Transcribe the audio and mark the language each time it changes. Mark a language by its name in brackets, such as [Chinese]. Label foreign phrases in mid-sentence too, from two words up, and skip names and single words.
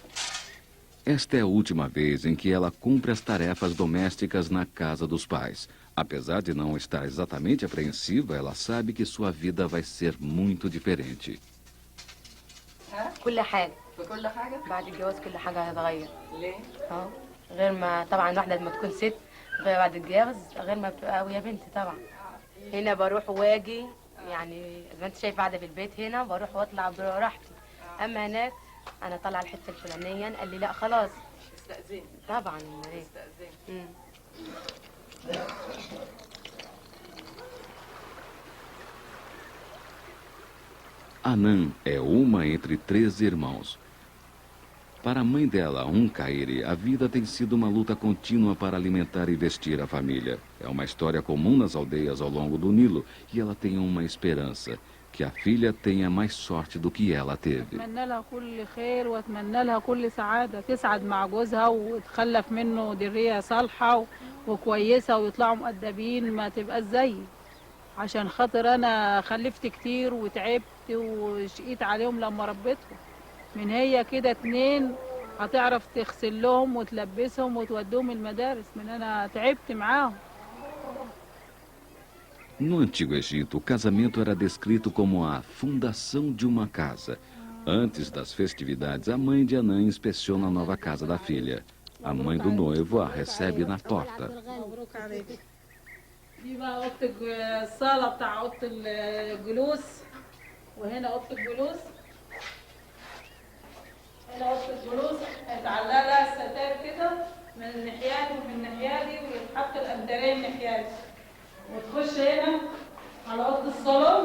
[Portuguese] Esta é a última vez em que ela cumpre as tarefas domésticas na casa dos pais. Apesar de não estar exatamente apreensiva, ela sabe que sua vida vai ser muito diferente. [Arabic] كل حاجة في كل حاجة؟ بعد الجواز كل حاجة هتتغير. ليه؟ اه غير ما طبعا الواحدة لما تكون ست غير بعد الجواز غير ما بتبقى ويا بنت طبعا. هنا بروح واجي يعني زي ما انت شايف قاعدة في البيت هنا بروح واطلع براحتي. اما هناك انا طالعة الحتة الفلانية قال لي لا خلاص. استأذني. طبعا امال ايه؟ استأذني. [Portuguese] Anã é uma entre 3 irmãos. Para a mãe dela, Kairi, a vida tem sido uma luta contínua para alimentar e vestir a família. É uma história comum nas aldeias ao longo do Nilo e ela tem uma esperança, que a filha tenha mais sorte do que ela teve. [Arabic] أتمنى لها كل خير وأتمنى لها كل سعادة تسعد مع جوزها وتخلف منه ذرية صالحة وكويسة ويطلعوا مؤدبين ما تبقى زيي عشان خاطر أنا خلفت كتير وتعبت وشقيت عليهم لما ربيتهم من هي كده 2 هتعرف تغسل لهم وتلبسهم وتوديهم المدارس من أنا تعبت معاهم. [Portuguese] No Antigo Egito, o casamento era descrito como a fundação de uma casa. Antes das festividades, a mãe de Anã inspeciona a nova casa da filha. A mãe do noivo a recebe na porta. [Arabic] دي بقى أوضة الصالة بتاع أوضة الجلوس وهنا أوضة الجلوس. هنا أوضة الجلوس هيتعلق لها الستار كده من الناحية دي ومن الناحية دي ويتحط الأندرين من الناحية دي وتخش هنا على أوضة الصالون.